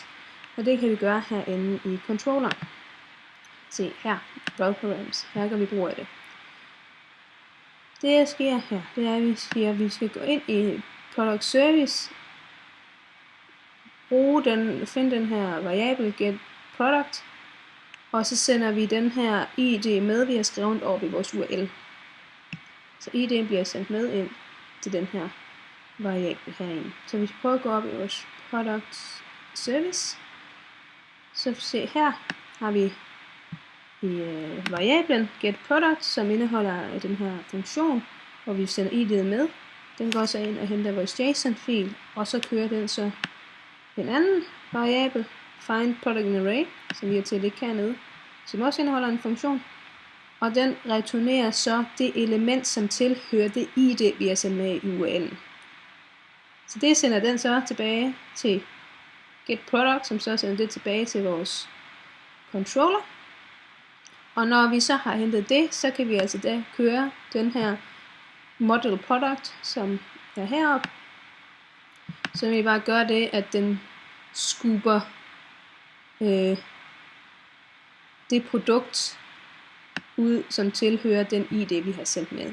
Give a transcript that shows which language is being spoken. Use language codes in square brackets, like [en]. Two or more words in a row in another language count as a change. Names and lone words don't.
[da] Og det kan vi gøre herinde i controlleren. Se her, [en] route params. [da] Her kan vi brug af det. Det der sker her, det er, at vi skal gå ind i [en] product service, [da] finde den her variable [en] get product, [da] og så sender vi den her ID med, vi har skrevet op i vores URL. Så ID'en bliver sendt med ind til den her variable herinde. Så hvis vi prøver at gå op i vores [en] product service, [da] så se her har vi i variablen [en] get product, [da] som indeholder den her funktion, hvor vi sender ID'en med. Den går så ind og henter vores JSON-fil, og så kører den så en anden variable, [en] find product in array, [da] som vi har til at ligge hernede, som også indeholder en funktion. Og den returnerer så det element, som tilhører det ID, vi har sendt med i URL'en. Så det sender den så tilbage til [en] get product, [da] som så sender det tilbage til vores controller. Og når vi så har hentet det, så kan vi altså da køre den her [en] model product, [da] som er heroppe. Så vi bare gør det, at den skuber det produkt ud, som tilhører den ID, vi har sendt med.